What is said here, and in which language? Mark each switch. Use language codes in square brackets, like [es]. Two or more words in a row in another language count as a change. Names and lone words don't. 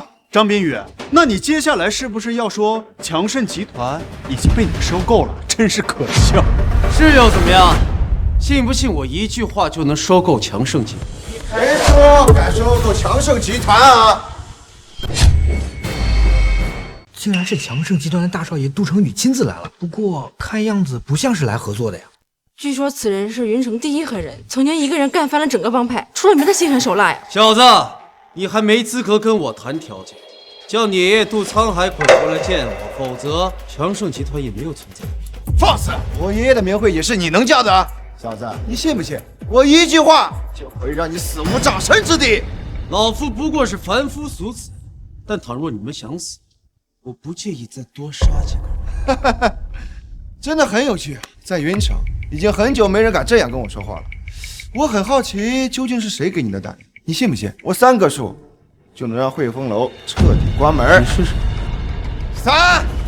[zh] 張冰雨，那你接下來是不是要說強盛集團已經被你收購了？真是可笑。是又怎麼樣？信不信我一句話就能收購強盛集團？誰說敢收購強盛集團啊？竟然是强盛集团的大少爷杜成宇亲自来了，不过看样子不像是来合作的呀。据说此人是云城第一狠人，曾经一个人干翻了整个帮派，出了名的心狠手辣呀。小子，你还没资格跟我谈条件，叫你爷爷杜沧海滚出来见我，否則強盛集團也沒有存在。放肆！我爺爺的名諱也是你能叫的？小子，你信不信我一句話就會讓你死無葬身之地？老夫不過是凡夫俗子，但倘若你們想死，我不介意再多殺幾個。真的很有趣，在雲城已經很久沒人敢這樣跟我說話了。我很好奇，究竟是誰給你的膽量？你信不信我3個數就能讓匯豐樓徹底關門？你試試。3。